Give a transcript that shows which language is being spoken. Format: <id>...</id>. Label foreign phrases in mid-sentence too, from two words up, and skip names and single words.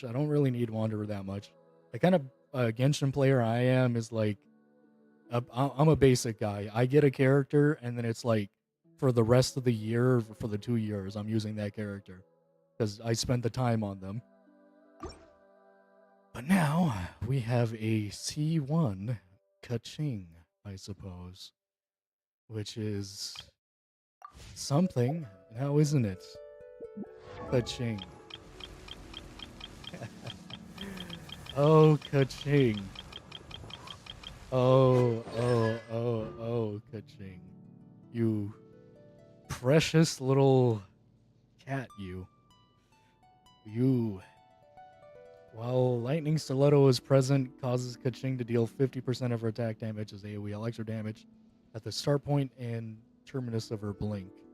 <en>I don't really need Wanderer that much. The kind of Genshin player I am is like, I'm a basic guy. I get a character, and then it's like, for the rest of the year, for the 2 years, I'm using that character. Because I spent the time on them. But now, we have a C1 ka-ching, I suppose. Which is something, now isn't it? Ka-ching. Oh, ka-ching. Oh, ka-ching. You precious little cat, you. While Lightning Stiletto is present, causes Kaching to deal 50% of her attack damage as AoE extra damage at the start point and terminus of her blink.</en>